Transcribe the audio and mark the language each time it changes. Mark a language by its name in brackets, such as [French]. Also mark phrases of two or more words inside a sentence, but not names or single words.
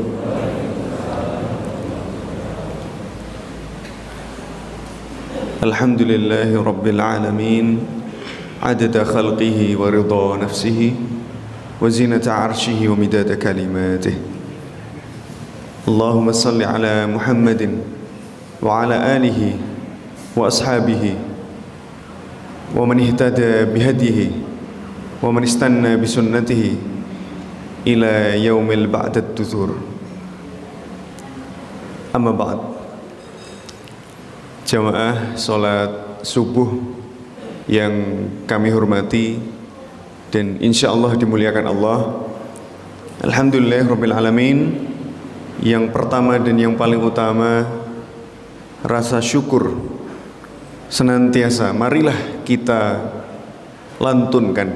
[Arabic] الحمد لله رب العالمين، عدد خلقه ورضا نفسه وزنة عرشه ومداد كلماته. اللهم صل على محمد وعلى آله وأصحابه ومن اهتدى بهديه ومن استن بسنته إلى يوم بعد الطهور. أما بعد. [Indonesian] Jamaah salat subuh yang kami hormati dan insyaallah dimuliakan Allah. [Arabic] الحمد لله رب العالمين. [Indonesian] Yang pertama dan yang paling utama, rasa syukur senantiasa marilah kita lantunkan